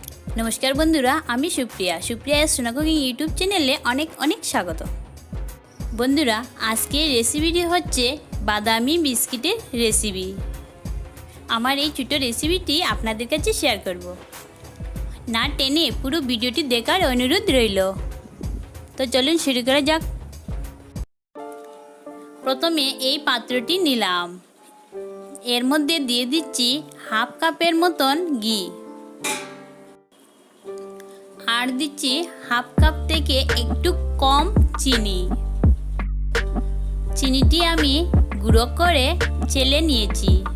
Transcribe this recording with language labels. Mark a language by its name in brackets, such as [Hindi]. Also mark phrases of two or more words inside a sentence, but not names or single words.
[Bangla] নমস্কার বন্ধুরা আমি সুপ্রিয়া কুকিং ইউটিউব চ্যানেলে অনেক অনেক স্বাগত। বন্ধুরা আজকের রেসিপিটি হচ্ছে বাদামি বিস্কিটের রেসিপি। আমার এই ছোটো রেসিপিটি আপনাদের কাছে শেয়ার করব। না টেনে পুরো ভিডিওটি দেখার অনুরোধ রইল। তো চলুন শুরু করা যাক। প্রথমে এই পাত্রটি নিলাম, এর মধ্যে দিয়ে দিচ্ছি হাফ কাপের মতন ঘি আর দিচ্ছি হাফ কাপ থেকে একটু কম চিনি। চিনিটি আমি গুঁড়ো করে চেলে নিয়েছি।